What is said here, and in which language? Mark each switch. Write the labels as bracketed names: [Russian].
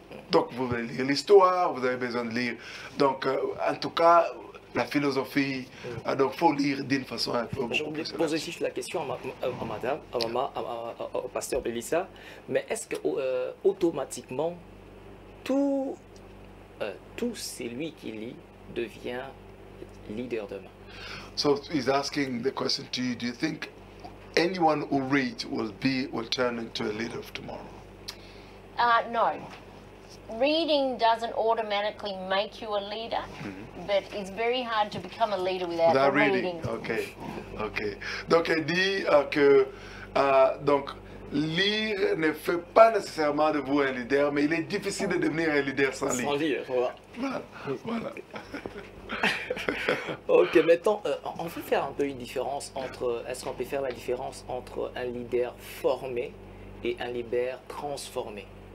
[French] Donc, vous allez lire l'histoire, vous avez besoin de lire. Donc, en tout cas, la philosophie, donc il faut lire d'une façon un peu J'ai oublié de poser juste la question à madame, à maman, au pasteur Belissa, mais est-ce que automatiquement, tout celui qui lit devient leader demain? [English] So he's asking the question to you, do you think anyone who reads will turn into a leader of tomorrow? No. Reading doesn't automatically make you a leader, but it's very hard to become a leader without reading. Ok, ok. [French] Donc elle dit que donc, lire ne fait pas nécessairement de vous un leader, mais il est difficile de devenir un leader sans lire. Sans lire, voilà. Voilà. Ok, maintenant, on peut faire un peu une différence entre, est-ce qu'on peut faire la différence entre un leader formé et un leader transformé?